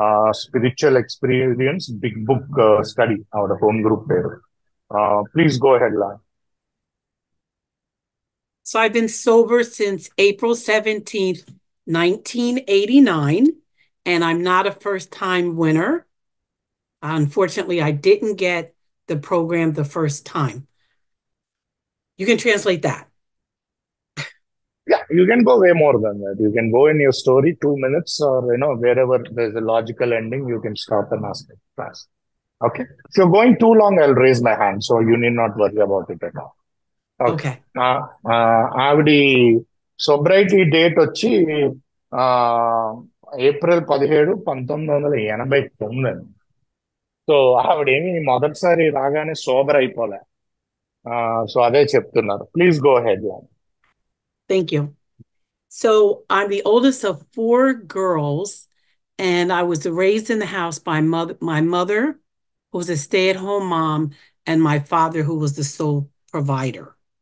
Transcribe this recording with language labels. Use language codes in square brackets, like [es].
[te] Spiritual experience big book study ఆవిడ home group పేరు. [en] Please go ahead లా. So I've been sober since April 17th, 1989, and I'm not a first time winner. Unfortunately, I didn't get the program the first time. You can translate that. Yeah, you can go way more than that. You can go in your story 2 minutes, or wherever there's a logical ending, you can stop and ask it fast. Okay. If you're going too long, I'll raise my hand, so you need not worry about it at all. Okay. Okay. [te] ఆవిడ సొబ్రైటీ date వచ్చి ఆ April 17, 1989 అండి. So ఆవిడేమి మొదటిసారి రాగానే sober అయిపోలే. So అదే చెప్తున్నారు. [en] Please go ahead. Thank you. So I'm the oldest of four girls, and I was raised in the house by my mother, who was a stay-at-home mom, and my father, who was the sole provider.